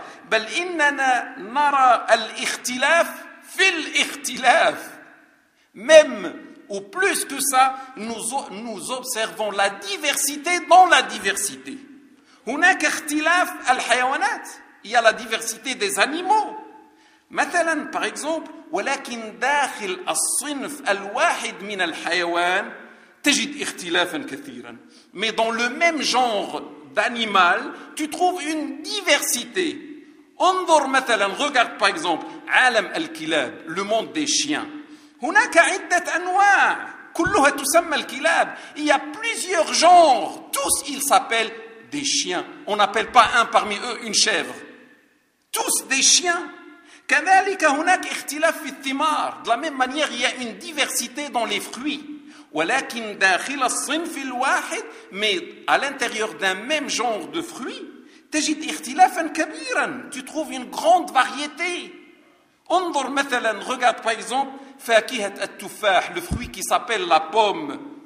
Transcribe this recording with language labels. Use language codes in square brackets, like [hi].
[ar] Bal innana nara al-ikhtilaf fil-ikhtilaf. [fr] Même, ou plus que ça, nous observons la diversité dans la diversité. [ar] Hunak ikhtilaf al-hayawanat. [fr] Il y a la diversité des animaux. [ar] Mathalan, [fr] par exemple, [ar] ولكن داخل الصنف الواحد من الحيوان تجد اختلافا كثيرا. [fr] Mais dans le même genre d'animal, tu trouves une diversité. [ar] انظر مثلا, [fr] regarde par exemple, [ar] عالم الكلاب, [fr] le monde des chiens. [ar] هناك عدة أنواع كلها تسمى الكلاب. [fr] Il y a plusieurs genres, tous ils s'appellent des chiens. On n'appelle pas un parmi eux une chèvre. Tous des chiens. [ar] كذلك هناك اختلاف في الثمار. [fr] De la même manière, il y a une diversité dans les fruits. [ar] ولكن داخل الصنف الواحد, [fr] mais à l'intérieur d'un même genre de fruits, [ar] تجد اختلافا كبيرا. [fr] Tu trouves une grande variété. [ar] انظر مثلا, [fr] regarde par exemple, [ar] فاكهة التفاح, [fr] le fruit qui s'appelle la pomme.